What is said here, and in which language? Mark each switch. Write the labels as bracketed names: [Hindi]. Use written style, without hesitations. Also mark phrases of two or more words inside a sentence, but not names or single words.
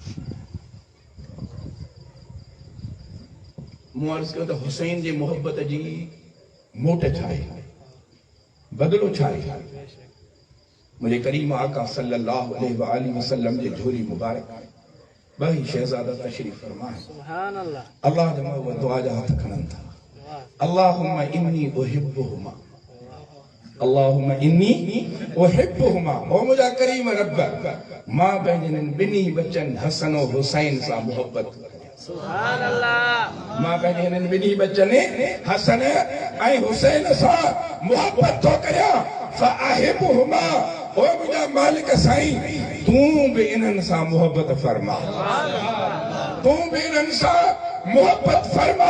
[Sindhi] मूं अर्ज़ु कयो त हुसैन जे मोहब्बत जी मोट छा आहे, बदिलो छा आहे। मुंहिंजे करीम आका [Arabic] صلى الله عليه وسلم [Sindhi] जे झोली मुबारक ॿई शहज़ादा तशरीफ़ फरमाए। [Arabic] سبحان الله. [Sindhi] अल्लाह जे महबूब दुआ जा हथ खणनि था, [Arabic] اللهم إني أحبهما، اللهم إني أحبهما. [Sindhi] ओ मुंहिंजा करीम रब, मां पंहिंजनि ॿिन्ही बचनि हसन ऐं हुसैन सां मोहब्बत करियां। [Arabic] سبحان الله. [Sindhi] मां पंहिंजे हिननि ॿिन्ही बचनि हसन ऐं हुसैन सां मोहब्बत थो करियां। फ़अहिब्बुहुमा, ओ मुंहिंजा मालिक साईं तूं बि इन्हनि सां मोहब्बत फरमा, तूं बि इन्हनि सां मोहब्बत फरमा।